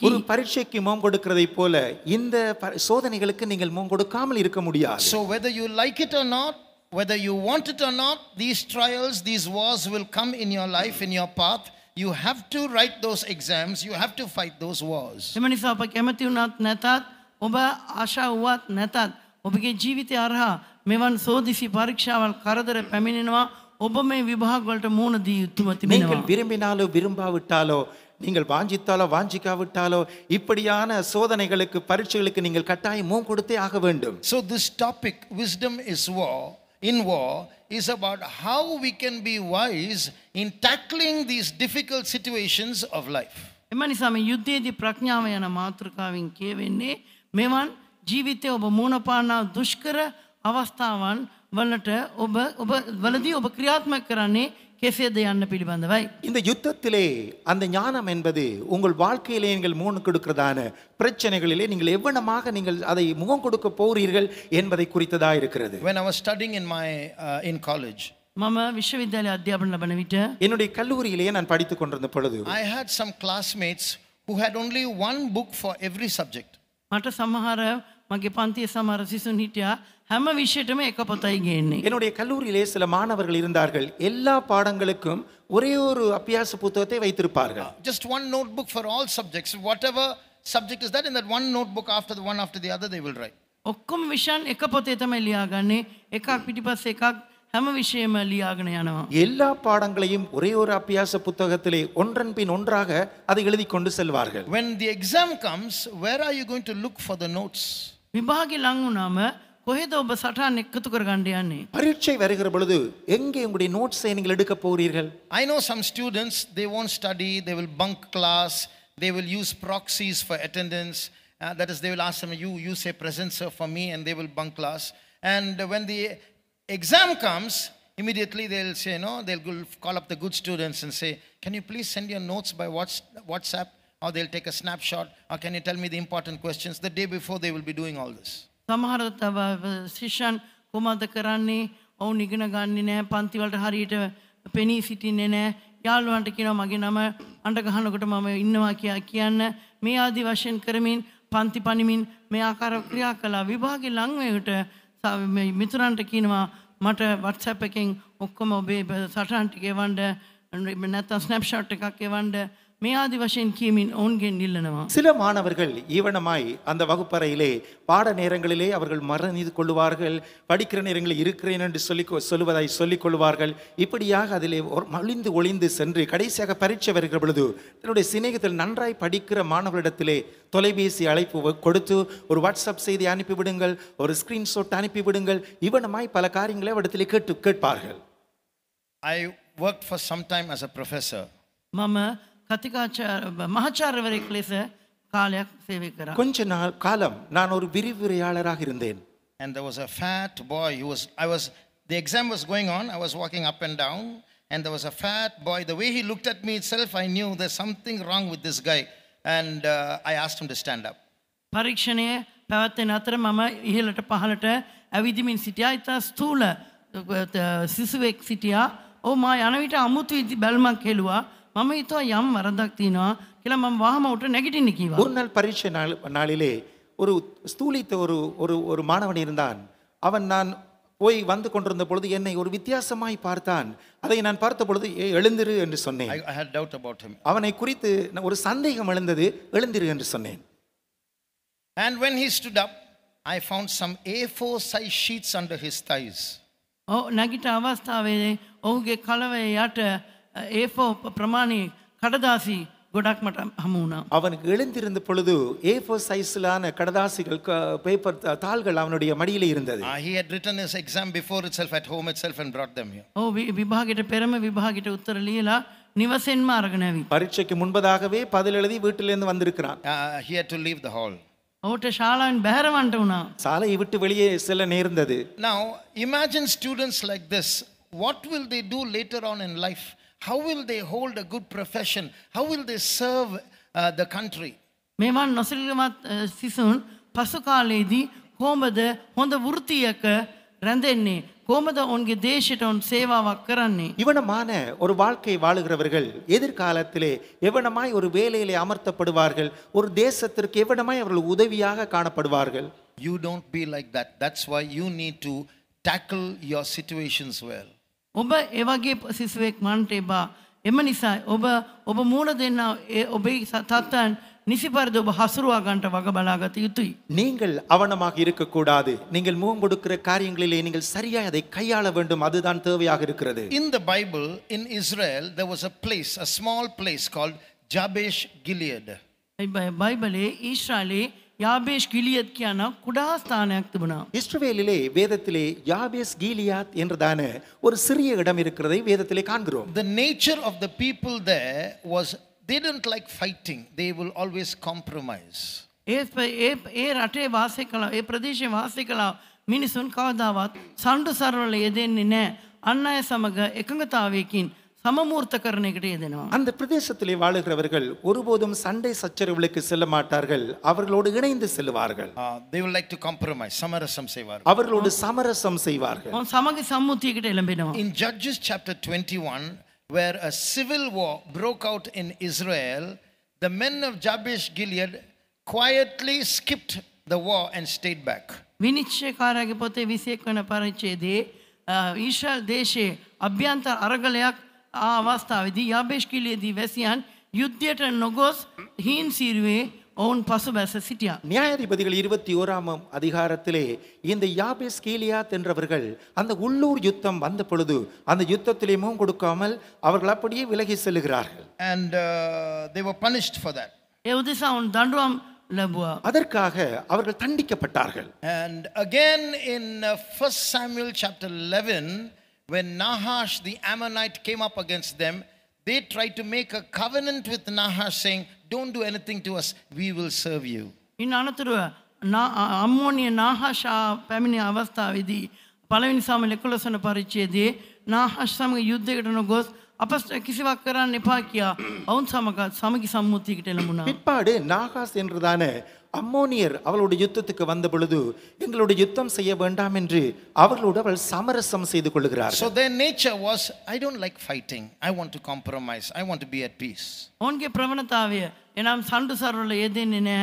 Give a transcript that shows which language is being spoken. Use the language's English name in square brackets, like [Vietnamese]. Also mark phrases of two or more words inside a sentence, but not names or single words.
[Tamil] ஒரு பரீட்சைக்கு முகம் கொடுக்கிறதை போல இந்த சோதனைகளுக்கு நீங்கள் முகம் கொடுக்காமல் இருக்க முடியாது. [English] So whether you like it or not, whether you want it or not, these trials, these wars will come in your life, in your path. You have to write those exams, you have to fight those wars. [Sinhala] එම නිසා ඔබ කැමති වුණත් නැතත් ඔබ ආශා වුවත් නැතත් ඔබගේ ජීවිතය අරහා මෙවන් සෝදිසි පරීක්ෂාවල් කරදර පැමිණෙනවා. ඔබ මේ විභාග වලට මුහුණ දී යුතුම තිබෙනවා. [Tamil] நீங்கள் விரும்பினாலோ விரும்பாவிட்டாலோ நீங்கள் வாஞ்சித்தாலோ வாஞ்சிக்காவிட்டாலோ இப்படியான சோதனைகளுக்கு பரீட்சைகளுக்கு நீங்கள் கட்டாயம் முகம் கொடுத்தே ஆக வேண்டும். [English] So this topic, wisdom is war, in war, is about how we can be wise in tackling these difficult situations of life. [Sinhala] එම නිසා මේ යුද්ධයේදී ප්‍රඥාව යන මාතෘකාවෙන් කියවෙන්නේ මෙවන් ජීවිතයේ ඔබ මුහුණ පානා දුෂ්කර අවස්ථාවන් වලට ඔබ වලදී ඔබ ක්‍රියාත්මක කරන්නේ කෙසේද යන්න පිළිබඳවයි. [Tamil] இந்த யுத்தத்திலே அந்த ஞானம் என்பது உங்கள் வாழ்க்கையிலே நீங்கள் முகம் கொடுக்கிறதான பிரச்சனைகளிலே நீங்கள் எவ்வளமாக நீங்கள் அதை முகம் கொடுக்க போகிறீர்கள் என்பதை குறித்ததா இருக்கிறது. [English] When I was studying in college, [Sinhala] මම විශ්වවිද්‍යාලයේ අධ්‍යාපන ලබන විට [Tamil] என்னுடைய கல்லூரியிலேயே நான் படித்துக் கொண்டிருந்த பொழுது [English] I had some classmates who had only one book for every subject. [Sinhala] මට සමහර මගේ පන්තියේ සමහර සිසුන් හිටියා හැම විෂයටම එක පොතයි ගේන්නේ. [Tamil] என்னுடைய கல்லூரியிலே சில மாணவர்கள் இருந்தார்கள். எல்லா பாடங்களுக்கும் ஒரே ஒரு அபியாச புத்தகத்தை வைத்திருப்பார்கள். [English] Just one notebook for all subjects. Whatever subject is that, in that one notebook one after the other they will write. [Sinhala] ඔක්කොම විෂයන් එක පොතේ තමයි ලියාගන්නේ. එකක් පිටිපස්සේ එකක් හැම විෂයෙම ලියාගෙන යනවා. [Tamil] எல்லா பாடங்களையும் ஒரே ஒரு அபியாச புத்தகத்திலே ஒன்றன் பின் ஒன்றாக அதை எழுதி கொண்டு செல்வார்கள். [English] When the exam comes, where are you going to look for the notes? [Sinhala] විභාගෙ ලං වුණාම කොහෙද ඔබ සටහන් එකතු කරගන්න යන්නේ? [Tamil] பரீட்சை வருகிற பொழுது எங்கே உங்களுடைய நோட்ஸை நீங்கள் எடுக்க போகிறீர்கள்? [English] I know some students, they won't study, they will bunk class, they will use proxies for attendance. That is, they will ask them, you say present sir for me, and they will bunk class. And when the exam comes, immediately they'll say, they'll call up the good students and say, can you please send your notes by WhatsApp? Or they'll take a snapshot. Or can you tell me the important questions? The day before they will be doing all this. [Sinhala] සමහර ශිෂ්‍යයන් කොහොමද කරන්නේ? ඔවුන් ඉගෙන ගන්නේ නැහැ, පන්ති වලට හරියට පෙනී සිටින්නේ නැහැ. යාළුවන්ට කියනවා මගේ නම අඬ ගහනකොට මම ඉන්නවා කියන්න. මේ ආදි වශයෙන් කරමින් පන්ති පනිමින් මේ ආකාර ක්‍රියා කළා. විභාගේ ලං වෙකට මිතුරන්ට කියනවා මට WhatsApp එකෙන් ඔක්කොම ඔබේ සටහන් ටික එවන්න නැත්නම් ස්නැප්ෂොට් එකක් එවන්න මේ ආදි වශයෙන් කියමින් ඔවුන්ගෙන් ඉල්ලනවා. [Tamil] சில மாணவர்கள் ஈவனமாய் அந்த வகுப்பறையிலே பாட நேரங்களிலே அவர்கள் மறந்து கொள்வார்கள், படிக்கிற நேரங்களில் இருக்கிறேன் என்று சொல்லுவதாய் சொல்லிக் கொள்வார்கள். இப்படியாக அதிலே மலிந்து ஒளிந்து சென்று கடைசியாக பரீட்சை வருகிற பொழுது தன்னுடைய சிநேகத்தில் நன்றாய் படிக்கிற மாணவர்களிடத்திலே தொலைபேசி அழைப்பு கொடுத்து ஒரு வாட்ஸ்அப் செய்தி அனுப்பிவிடுங்கள், ஒரு ஸ்கிரீன்ஷாட் அனுப்பிவிடுங்கள், இவனமாய் பல காரியங்களை அவரிடத்திலே கேட்பார்கள். [English] I worked for some time as a professor. [Sinhala] මම මහාචාර්යවරයෙක් ලෙස කාලයක් සේවය කරා. [Tamil] கொஞ்ச காலம் நான் ஒரு விரிவுரையாளராக இருந்தேன். [English] And there was a fat boy the exam was going on, I was walking up and down, and there was a fat boy. The way he looked at me itself, I knew there's something wrong with this guy. And I asked him to stand up. [Sinhala] පරීක්ෂණය පැවැත්වෙන අතර මම ඉහළට පහළට ඇවිදිමින් සිටියා. ඉතා ස්ථූල සිසුවෙක් සිටියා. ඔව් මා යන විට අමුතු බැල්මක් හෙළුවා. මම හිතුවා යම් වරදක් තියෙනවා කියලා මම වහම උට නැගිටින්න කිව්වා. [Tamil] ஒரு நாள் பரீட்சை நாளிலே ஒரு ஸ்தூலித்த ஒரு ஒரு ஒரு மாணவன் இருந்தான். அவன் நான் போய் வந்து கொண்டிருந்த பொழுது என்னை ஒரு வித்தியாசமாய் பார்த்தான். அதை நான் பார்த்த பொழுது எழுந்திரு என்று சொன்னேன். [English] I had doubt about him. [Tamil] அவனை குறித்து ஒரு சந்தேகம் எழுந்தது. எழுந்திரு என்று சொன்னேன். [English] And when he stood up, I found some A4 size sheets under his thighs. [Sinhala] නැගිට අවස්ථාවේ ඔහුගේ කලවේ යට A4 ප්‍රමාණයේ කඩදාසි ගොඩක් මට හමු වුණා. [Tamil] அவனுக்கு எழுந்திருந்த பொழுது A4 சைஸ்லான கடதாசிகள் பேப்பர் தாள்கள் அவனுடைய மடியிலே இருந்தது. [English] He had written his exam before itself at home itself and brought them here. [Sinhala] විභාගයට පෙරම විභාගයට උත්තර ලියලා නිවසෙන්ම අරගෙන ඇවිත්. [Tamil] பரீட்சைக்கு முன்பதாகவே பதில் எழுதி வீட்டிலிருந்து வந்திருக்கிறான். [English] He had to leave the hall. [Sinhala] ඔහුට ශාලාවෙන් බැහැරවන්ට වුණා. [Tamil] சாலையை விட்டு வெளியே செல்ல நேர்ந்தது. [English] Now imagine students like this. What will they do later on in life? How will they hold a good profession? How will they serve the country? [Sinhala] මේවන් නොසිල්වත් සිසුන් පසු කාලයේදී කොහොමද හොඳ වෘත්තියක රැඳෙන්නේ? කොහොමද ඔවුන්ගේ දේශයට ඔවුන් සේවාවක් කරන්නේ? [Tamil] இவனமான ஒரு வாழ்க்கை வாழுகிறவர்கள் எதிர்காலத்திலே எவனமாய் ஒரு வேலையிலே அமர்த்தப்படுவார்கள். ஒரு தேசத்திற்கு எவனமாய் அவர்கள் உதவியாக காணப்படுவார்கள். [English] You don't be like that. That's why you need to tackle your situations well. [Sinhala] ඔබ ඒ වගේ සිසුවෙක් මන්ට එපා. එම නිසා ඔබ මූණ දෙන්න ඔබේ තත්ත්වයන් නිසි පරිදි ඔබ හසුරුවා ගන්නට වග බලාගත යුතුයි. [Tamil] நீங்கள் அவனமாக இருக்கக்கூடாது. நீங்கள் முகம் கொடுக்கிற காரியங்களிலே நீங்கள் சரியாய் அதை கையாள வேண்டும். அதுதான் தேவையாக இருக்கிறது. [English] In the Bible, in Israel, there was a place, a small place called Jabesh Gilead. [Sinhala] බයිබලයේ ඊශ්‍රායලයේ யாபேஷ் கிலியத் කියන කුඩා ස්ථානයක් තිබුණා. [Tamil] இஸ்ரவேலிலே வேதத்திலே யாபேஸ் கீலியாத் என்றதான ஒரு சிறிய இடம் இருக்கிறதை வேதத்திலே காண்கிறோம். [English] The nature of the people there was they didn't like fighting. They will always compromise. [Sinhala] ඒ රටේ වාසය කළ ඒ ප්‍රදේශයේ වාසය කළ මිනිසුන් කවදාවත් සම්ඩු සරවල යෙදෙන්නේ නැහැ. අන් අය සමග එකඟතාවයකින් சமமூர்த்தකරණයකට යෙදෙනවා. [Tamil] அந்த பிரதேசத்திலே வாழுகிறவர்கள் ஒருபோதும் சண்டை சச்சரவுகளுக்கு செல்ல மாட்டார்கள். அவர்களோடு இணைந்து செல்வார்கள். [English] They will like to compromise. [Tamil] சமரசம் செய்வார்கள். அவர்களோடு சமரசம் செய்வார்கள். [Sinhala] සමගි සම්මුතියකට එළඹෙනවා. [English] In Judges chapter 21, where a civil war broke out in Israel, the men of Jabesh Gilead quietly skipped the war and stayed back. [Sinhala] විනිශ්චයකාරයාගේ පොතේ 21 වන පරිච්ඡේදයේ ඊශ්‍රායල් දේශයේ අභ්‍යන්තර අරගලයක් අවස්ථාවේදී යාබේෂ් ගිලියදී වැසියන් යුද්ධයට නොගොස් හීන් සීරුවේ ඔවුන් පසුබැස සිටියා. [Tamil] நியாயாதிபதிகள் 21ஆம் அதிகாரத்திலே இந்த யாபேஸ் கீலியாத் என்றவர்கள் அந்த உள்ளூர் யுத்தம் வந்த பொழுது அந்த யுத்தத்திலே முகம் கொடுக்காமல் அவர்கள் அப்படியே விலகி செல்கிறார்கள். [English] And they were punished for that. [Sinhala] ඒ උදෙසා ඔවුන් දඬුවම් ලැබුවා. [Tamil] அதற்காக அவர்கள் தண்டிக்கப்பட்டார்கள். [English] And again in 1 Samuel chapter 11, when Nahash the Ammonite came up against them, they tried to make a covenant with Nahash saying, don't do anything to us, we will serve you. [Sinhala] ඉන් අනතුරුව අම්මෝනිය නාහාෂා පැමිණි අවස්ථාවේදී පළවෙනි සාමුවෙල් 11 වන පරිච්ඡේදයේ නාහාෂ් සමග යුද්ධයකට නොගොස් අප කිසිවක් කරන්න එපා කියා ඔවුන් සමග සමගි සම්මුතියකට එළඹුණා. [Tamil] பிற்பாடு நாகாஸ் என்றதான அம்மோனியர் அவளோட யுத்தத்துக்கு வந்த பொழுது எங்களோட யுத்தம் செய்ய வேண்டாம் என்று அவர்களோடு அவள் சமரசம் செய்து கொள்கிறார்கள். [English] So their nature was, I don't like fighting, I want to compromise, I want to be at peace. [Sinhala] ඔවුන්ගේ ප්‍රවණතාවය එනම් සම්ඩු සරවල යෙදෙන්නේ නැහැ.